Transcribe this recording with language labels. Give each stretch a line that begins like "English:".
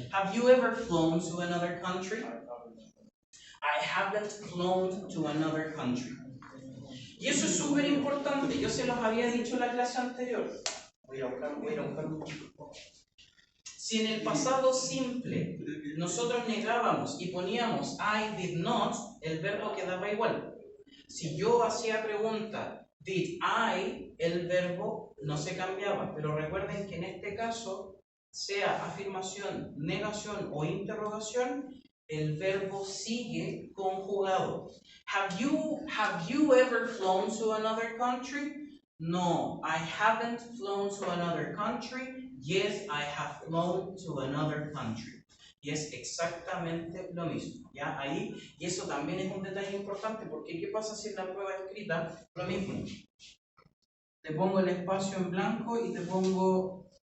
English: Have you ever flown to another country? I haven't flown to another country.
Spanish: Y eso es súper importante. Yo se los había dicho en la clase anterior. Voy a buscar un poquito. Si en el pasado simple nosotros negábamos y poníamos
English: I did not,
Spanish: el verbo quedaba igual. Si yo hacía pregunta,
English: did I,
Spanish: el verbo no se cambiaba. Pero recuerden que en este caso, sea afirmación, negación o interrogación, el verbo sigue conjugado.
English: Have you ever flown to another country? No, I haven't flown to another country. Yes, I have flown to another country.
Spanish: Y es exactamente lo mismo, ¿ya? Ahí, y eso también es un detalle importante, porque ¿qué pasa si en la prueba escrita lo mismo? Te pongo el espacio en blanco y te pongo...